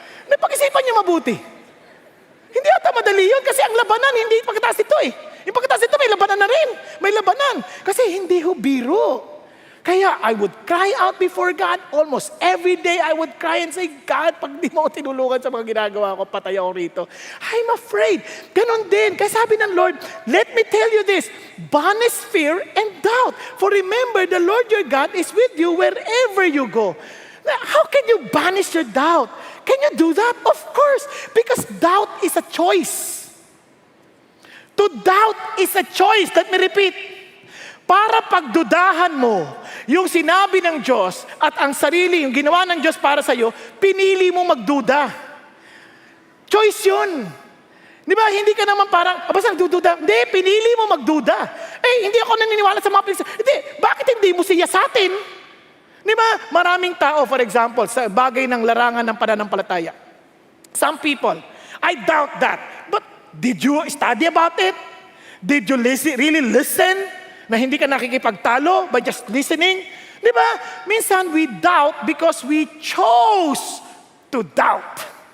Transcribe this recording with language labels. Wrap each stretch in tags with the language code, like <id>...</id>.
<tl>Napag-isipan niyo mabuti. Hindi ata madali yun kasi ang labanan, hindi pagkataas ito Yung pagkataas ito, may labanan na rin. May labanan. Kasi hindi ho biro.</tl> <en>Kaya I would cry out before God. Almost every day I would cry and say, God,</en> <tl>pag di mo ako tinulungan sa mga ginagawa ko, patay ako rito.</tl> <en>I'm afraid. Ganon din. Kaya sabi ng Lord, let me tell you this, banish fear and doubt. For remember, the Lord your God is with you wherever you go. Now, how can you banish your doubt? Can you do that? Of course, because doubt is a choice. To doubt is a choice. Let me repeat.</en> <tl>Para pagdudahan mo yung sinabi ng Diyos at ang sarili, yung ginawa ng Diyos para sa iyo, pinili mo magduda. Choice yun. Di ba? Hindi ka naman parang, basta nagdududa. Hindi, pinili mo magduda. Hindi ako naniniwala sa mga pinagsasabi. Hindi, bakit hindi mo siya sa atin? Di ba? Maraming tao, for example, sa bagay ng larangan ng pananampalataya.</tl> <en>Some people, I doubt that. But did you study about it? Did you really listen?</en> <tl>Na hindi ka nakikipagtalo</tl> <en>by just listening? Di ba?</en> <tl>Minsan</tl> <en>we doubt because we chose to doubt.</en>